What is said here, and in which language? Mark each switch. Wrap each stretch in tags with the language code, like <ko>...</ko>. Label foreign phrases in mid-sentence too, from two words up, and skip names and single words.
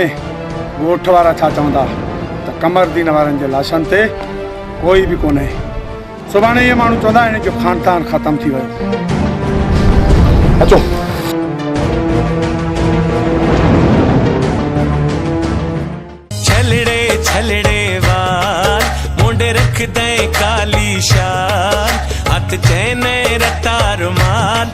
<sd>ॻोठ वारा छा चवंदा त कमरदीन वारनि जे लाशनि ते कोई बि कोन्हे सुभाणे इहे माण्हू चवंदा हिन जो ख़ानदान ख़तमु थी वियो अचो</sd> <pa>छलड़े छलड़े वाल मुंडे रख दे काली शाल हथ चैन रता रुमाल</pa>